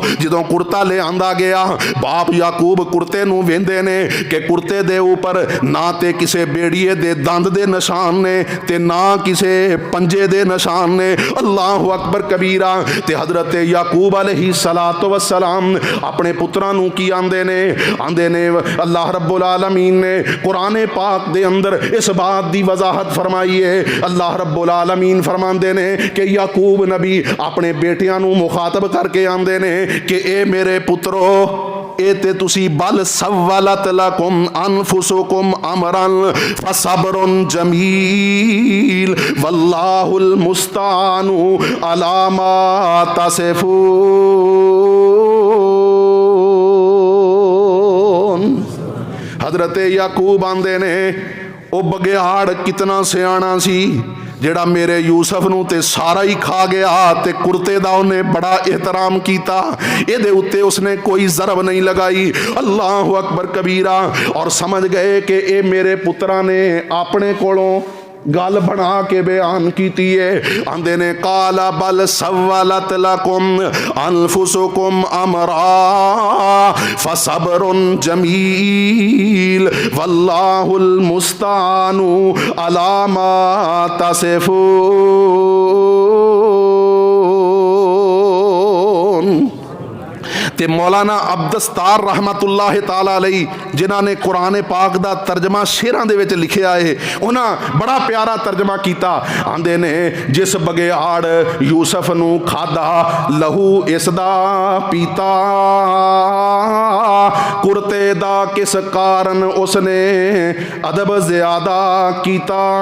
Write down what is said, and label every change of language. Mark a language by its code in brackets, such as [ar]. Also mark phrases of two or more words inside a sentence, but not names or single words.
[pa] جدوں کرتا لے آندا گیا، باپ یعقوب کرتے نوں ویکھدے نیں کہ کرتے دے اتے نہ تے کسے بگھیاڑ دے دند دے نشان نیں تے نہ کسے پنجے دے نشان نیں. [ar] اللہ أکبر کبیرا. [pa] تے حضرت یعقوب [ar] علیه الصلاة والسلام [pa] اپنے پتراں نوں کی آکھدے نیں [ar] اللہ رب العالمین [pa] نے قرآن پاک دے اندر اس گل دی وضاحت فرمائی ہے. [ar] اللہ رب العالمین [pa] فرماندے نیں کہ یعقوب نبی اپنے بیٹیاں نوں مخاطب کرکے آکھدے نیں کہ اے میرے پترو، اے تے تسیں [ar] بل سولت لکم أنفسکم أمرا فصبر جمیل واللہ المستعان علی ما تصفون. [pa] حضرت یعقوب آکھدے نیں او بگھیاڑ کنا سیانا سی جیہڑا میرے یوسف نوں تے سارا ای کھا گیا تے کرتے دا اونہے بڑا احترام کیتا. ایہدے اتے اوہنے کوئی ضرب نہیں لائی. [ar] اللہ أکبر کبیرا. [pa] اور سمجھ گئے کہ اے میرے پتراں نے اپنے کولوں گل بنا کے بیان کیتی ہے. آکھدے نیں [ar] قال بل سولت لکم أنفسکم أمرا فصبر جمیل واللہ المستعان علی ما تصفون. [pa] تے مولانا عبدالستار [ar] رحمة اللہ تعالی علیه [pa] جنہاں نے قرآن پاک دا ترجمہ شعراں دے وچ لکھیا ہے، اونہاں بڑا پیارا ترجمہ کیتا. آکھدے نیں جس بگھیاڑ یوسف نوں کھادا لہو اسدا پیتا، کرتے دا کس کارن اوہنے ادب زیادہ کیتا.